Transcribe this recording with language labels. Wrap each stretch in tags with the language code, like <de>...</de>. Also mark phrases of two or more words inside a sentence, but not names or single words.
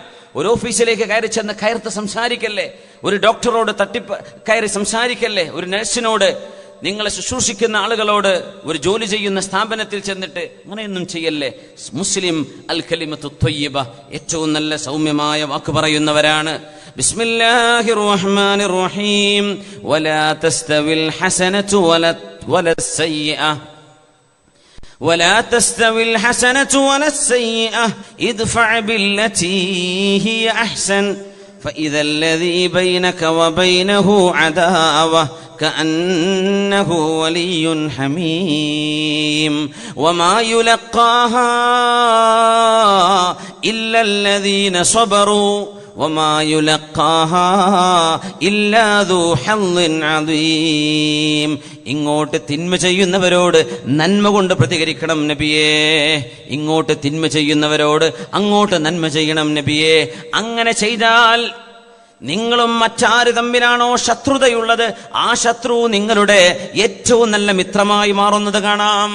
<ml>ഒരു ഓഫീസിലേക്ക് കയറി ചെന്ന് കയർത്ത് സംസാരിക്കല്ലേ, ഒരു ഡോക്ടറോട് കയറി സംസാരിക്കല്ലേ, ഒരു നഴ്സിനോട്, നിങ്ങളെ ശുശ്രൂഷിക്കുന്ന ആളുകളോട്, ഒരു ജോലി ചെയ്യുന്ന സ്ഥാപനത്തിൽ ചെന്നിട്ട് അങ്ങനെയൊന്നും ചെയ്യല്ലേ. മുസ്ലിം</ml> <ar>الكلمة الطيبة,</ar> <ml>ഏറ്റവും നല്ല സൗമ്യമായ വാക്ക് പറയുന്നവരാണ്.</ml> <ar>بسم الله الرحمن الرحيم ولا تستوي الحسنة ولا السيئة ولا تستوي الحسنة ولا السيئة ادفع بالتي هي أحسن فإذا الذي بينك وبينه عداوة كأنه ولي حميم وما يلقاها إلا الذين صبروا وما يلقاها إلا ذو حظ عظيم.</ar> <ml>ഇങ്ങോട്ട് തിന്മ ചെയ്യുന്നവരോട് നന്മ കൊണ്ട് പ്രതികരിക്കണം നബിയേ, ഇങ്ങോട്ട് തിന്മ ചെയ്യുന്നവരോട് അങ്ങോട്ട് നന്മ ചെയ്യണം നബിയേ. അങ്ങനെ ചെയ്താൽ നിങ്ങളും മറ്റാര് തമ്മിലാണോ ശത്രുതയുള്ളത്, ആ ശത്രു നിങ്ങളുടെ ഏറ്റവും നല്ല മിത്രമായി മാറുന്നത് കാണാം.</ml>